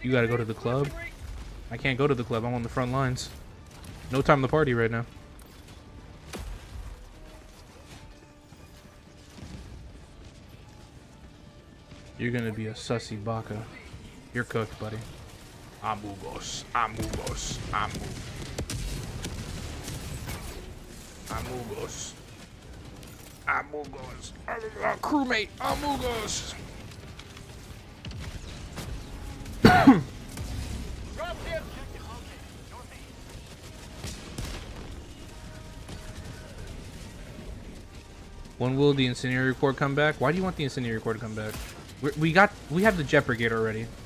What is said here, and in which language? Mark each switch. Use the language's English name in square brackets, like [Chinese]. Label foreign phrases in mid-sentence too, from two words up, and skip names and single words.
[English] You gotta go to the advanced club. weaponry. I can't go to the club. I'm on the front lines. No time to party right now. You're gonna be a sussy baka. You're cooked, buddy. Amugos. Amugos. Amugos. Amugos. Crewmate. Amugos. Drop ship! When will the incendiary core come back? Why do you want the incendiary core to come back? We have the jet brigade already.